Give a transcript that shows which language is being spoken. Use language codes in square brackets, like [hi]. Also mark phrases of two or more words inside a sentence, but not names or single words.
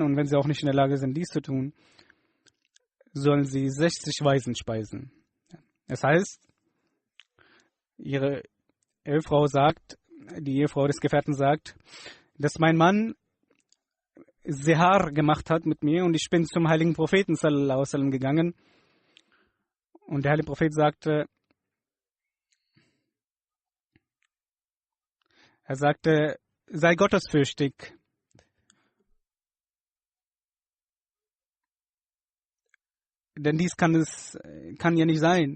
[de] Und wenn sie auch nicht in der Lage sind, dies zu tun, sollen sie 60 Waisen speisen. Das heißt, ihre Ehefrau sagt, die Ehefrau des Gefährten sagt, dass mein Mann Sehar gemacht hat mit mir und ich bin zum heiligen Propheten [ar] صلى الله عليه وسلم [de] gegangen. Und der heilige Prophet sagte, sei gottesfürchtig. Denn dies kann ja nicht sein.